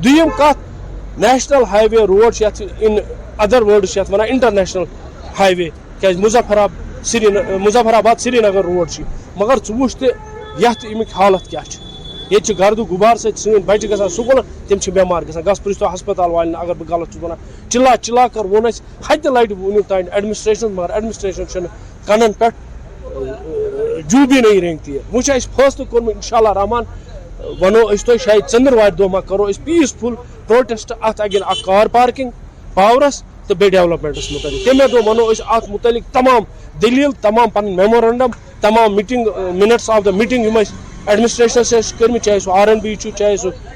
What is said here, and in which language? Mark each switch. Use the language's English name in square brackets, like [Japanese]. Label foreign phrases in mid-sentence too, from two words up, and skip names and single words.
[Kashmiri] دوٚیِم کتھ [English] national highway road [Kashmiri] چھِ یتھ [English] in other words [Kashmiri] چھِ یتھ ونان [English] international highway [Kashmiri] کیٛازِ مظفرآباد سرینگر روڈ چھِ مگر ژٕ وٕچھ تہِ یتھ امیُک حالت کیٛاہ چھُ ییٚتہِ چھِ گردٕ غُبار سۭتۍ سٲنۍ بچہِ گژھان سکوٗلن تِم چھِ بٮ۪مار گژھان گژھ پرٛژھ ہسپتال والٮ۪ن اگر بہٕ غلط چھُس ونان چلا کر ووٚن اَسہِ ہتہِ لٹہِ وُنیُک تام ایڈمنسٹریشن مگر ایڈمنسٹریشن چھُنہٕ کنن پٮ۪ٹھ جوٗبی [Urdu] نہیں رینگتی ہے. [Kashmiri] وۄنۍ چھُ اَسہِ فٲصلہٕ کوٚرمُت انشاء اللہ رحمان ونو أسۍ تۄہہِ شاید ژٔنٛدٕروارِ دۄہ ما کرو أسۍ [English] peaceful protest [Kashmiri] اتھ اگین اکھ [English] car parking [Kashmiri] پاورس تہٕ بیٚیہِ ڈیولپمنٹس متعلق تمے دۄہ ونو أسۍ اتھ متعلق تمام دلیٖل تمام پنٕنۍ میمورنڈم تمام [English] meeting minutes of the meeting [Kashmiri] یِم أسۍ ایڈمنسٹریشنس چھِ کٔرمٕتۍ چاہے سُہ RNB چھُ چاہے سُہ